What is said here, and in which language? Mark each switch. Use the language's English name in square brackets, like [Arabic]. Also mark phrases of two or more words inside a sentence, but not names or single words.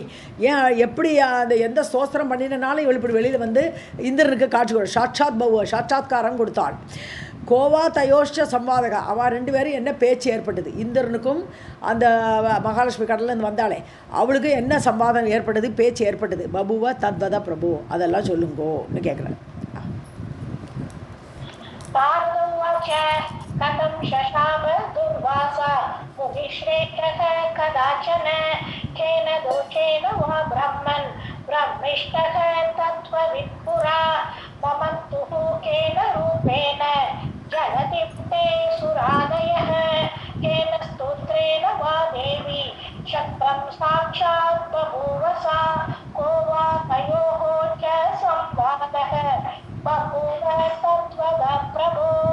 [Tamil] ஏன் எப்படி அந்த எந்த ஸ்தோத்திரம் பண்ணினாலும் இவள் இப்படி வெளியில் வந்து இந்திரனுக்கு காட்சி கொடு, சாட்சாத் பவ சாட்சாத்காரம் கொடுத்தாள். [Sanskrit] को वा तयोश्च संवादः, [Tamil] அவள் ரெண்டு பேரும் என்ன பேச்சு ஏற்பட்டது, இந்திரனுக்கும் அந்த மகாலட்சுமி கடல்லேருந்து வந்தாளே அவளுக்கு என்ன சம்வாதம் ஏற்பட்டது, பேச்சு ஏற்பட்டது. [Sanskrit] बभूव तत्त्वद प्रभो, [Tamil] அதெல்லாம் சொல்லுங்கோன்னு கேட்குறேன். [Sanskrit] कथं शशाप दुर्वासा मुनिश्रेष्ठः कदाचन केन दोषेण वा ब्रह्मन् ब्रह्मिष्ठः तत्त्ववित्पुरा. ममन्तुः केन रूपेण जलदिप्ते सुरादयः केन स्तोत्रेण वा देवी शक्रं साक्षात् बभूवसा को वा तयोः च संवादः बभूव तत्त्वद प्रभो.